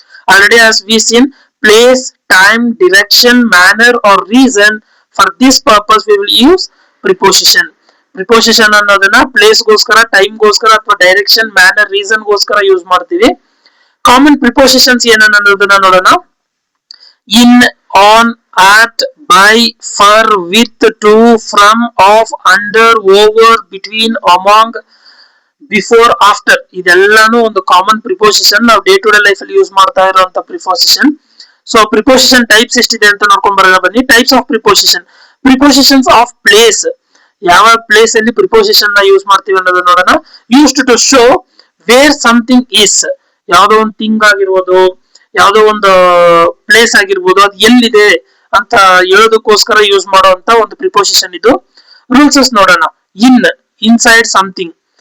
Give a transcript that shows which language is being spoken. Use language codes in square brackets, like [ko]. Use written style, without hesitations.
[en] Already as we seen place, time, direction, manner or reason. For this purpose we will use preposition. [kn] Preposition ಅನ್ನೋದನ್ನ place ಗೋಸ್ಕರ, time ಗೋಸ್ಕರ ಅಥವಾ direction, manner, reason ಗೋಸ್ಕರ use ಮಾಡ್ತೀವಿ. Common prepositions ಏನನ್ನೋದನ್ನ ನೋಡೋಣ. [en] In, on, at, by, for, with, to, from, of, under, over, between, among, before, after. [kn] ಇದೆಲ್ಲಾನು ಒಂದು common preposition. ನಾವು day to day life ಅಲ್ಲಿ ಯೂಸ್ ಮಾಡ್ತಾ ಇರುವಂತ ಪ್ರಿಪೋಸಿಷನ್. ಸೊ ಪ್ರಿಪೋಸಿಷನ್ ಟೈಪ್ಸ್ ಎಷ್ಟಿದೆ ಅಂತ ನೋಡ್ಕೊಂಡ್ ಬರೋಣ ಬನ್ನಿ. [en] Types of preposition. Prepositions of place. [kn] ಯಾವ ಪ್ಲೇಸ್ ಅಲ್ಲಿ ಪ್ರಿಪೋಸಿಷನ್ ನ ಯೂಸ್ ಮಾಡ್ತೀವಿ ಅನ್ನೋದನ್ನ ನೋಡೋಣ. [en] Used to show where something is. [kn] ಯಾವ್ದೋ ಒಂದು ಥಿಂಗ್ ಆಗಿರ್ಬೋದು, ಯಾವ್ದೋ ಒಂದು ಪ್ಲೇಸ್ ಆಗಿರ್ಬೋದು, ಅದು ಎಲ್ಲಿದೆ ಅಂತ ಹೇಳೋದಕ್ಕೋಸ್ಕರ ಯೂಸ್ ಮಾಡುವಂತ ಒಂದು ಪ್ರಿಪೋಸಿಷನ್ ಇದು. ರೂಲ್ಸಸ್ ನೋಡೋಣ. [en] Inside something.